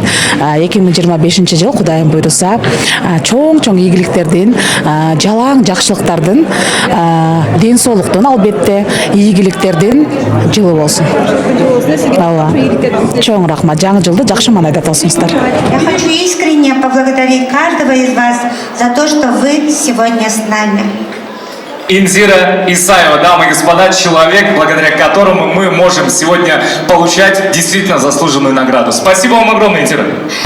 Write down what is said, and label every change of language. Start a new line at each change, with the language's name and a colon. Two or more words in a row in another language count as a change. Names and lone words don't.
Kyrgyz: 2025 жыл Кудайым буйруса чоң ийгиликтердин, жалаң жакшылыктардын, ден соолуктун, албетте ийгиликтердин жылы болсун. Чоң рахмат. Жаңы жылды жакшы маанайда тосуңуздар.
Russian: Я хочу искренне поблагодарить каждого из вас за то, что вы сегодня с нами. Инзира Исаева, дамы и господа, человек, благодаря которому мы можем сегодня получать действительно заслуженную награду. Спасибо вам огромное, Инзира.